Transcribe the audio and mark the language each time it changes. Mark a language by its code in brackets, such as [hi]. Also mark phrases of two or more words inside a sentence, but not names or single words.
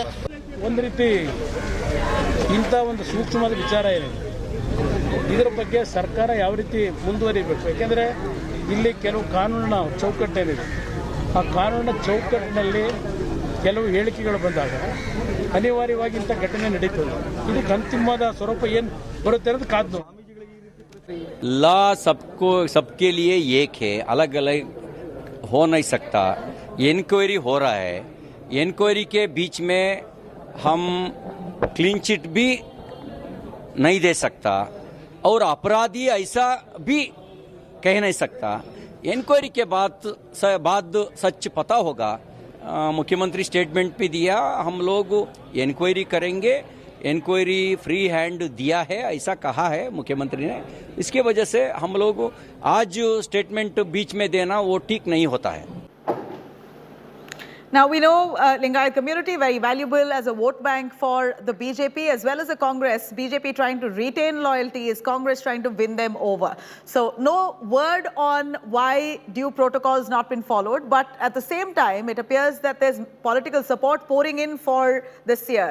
[kn] ಒಂದು ರೀತಿ ಇಂಥ ಒಂದು ಸೂಕ್ಷ್ಮವಾದ ವಿಚಾರ ಏನಿದೆ ಇದರ ಬಗ್ಗೆ ಸರ್ಕಾರ ಯಾವ ರೀತಿ ಮುಂದುವರಿಬೇಕು. ಯಾಕೆಂದರೆ ಇಲ್ಲಿ ಕೆಲವು ಕಾನೂನಿನ ಚೌಕಟ್ಟೇನಿದೆ, ಆ ಕಾನೂನಿನ ಚೌಕಟ್ಟಿನಲ್ಲಿ ಕೆಲವು ಹೇಳಿಕೆಗಳು ಬಂದಾಗ ಅನಿವಾರ್ಯವಾಗಿ ಇಂಥ ಘಟನೆ ನಡೀತದೆ. ಇದಕ್ಕೆ ಅಂತಿಮವಾದ ಸ್ವರೂಪ ಏನು ಬರುತ್ತೆ ಅನ್ನೋದು ಕಾದು. [hi] लॉ सबके लिए एक है, अलग अलग हो नहीं सकता. इंक्वायरी हो रहा है, इंक्वायरी के बीच में हम [en] clean chit [hi] भी नहीं दे सकता और अपराधी ऐसा भी कह नहीं सकता. इंक्वायरी के बाद सच पता होगा. मुख्यमंत्री स्टेटमेंट भी दिया, हम लोग इंक्वायरी करेंगे. इंक्वायरी [en] free hand [hi] दिया है ऐसा कहा है मुख्यमंत्री ने. इसके वजह से हम लोग आज स्टेटमेंट बीच में देना वो ठीक नहीं होता है. [en] Now we know Lingayat community very valuable as a vote bank for the BJP as well as the Congress. BJP trying to retain loyalties, Congress trying to win them over. So no word on why due protocols not been followed, but at the same time it appears that there's political support pouring in for this year.